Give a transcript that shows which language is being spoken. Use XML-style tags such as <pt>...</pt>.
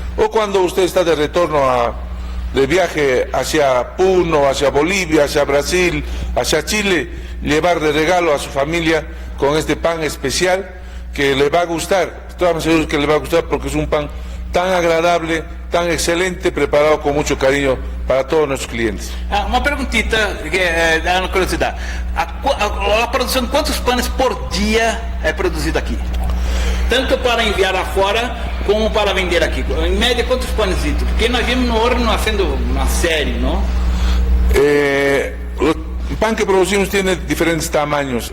<es>O cuando usted está de retorno de viaje hacia Puno, hacia Bolivia, hacia Brasil, hacia Chile, llevar de regalo a su familia con este pan especial que le va a gustar. Estamos seguros que le va a gustar porque es un pan tan agradable, tan excelente, preparado con mucho cariño para todos nuestros clientes.</es> <pt>Uma perguntita, dá uma curiosidade. A produção, quantos panes por dia é produzido aqui? Tanto para enviar afora como para vender aqui. Em média, quantos panes? Porque nós vimos no horno haciendo uma série, ¿no?</pt> <es>El pan que producimos tiene diferentes tamaños.</es>